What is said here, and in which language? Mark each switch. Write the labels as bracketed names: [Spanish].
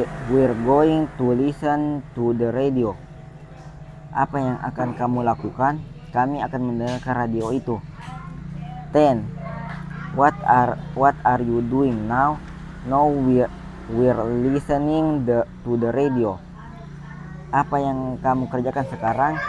[English] We're going to listen to the radio. [Indonesian] Apa yang akan kamu lakukan? Kami akan mendengarkan radio itu. 10. [English] What are you doing now? Now we're listening to the radio. [Indonesian] Apa yang kamu kerjakan sekarang?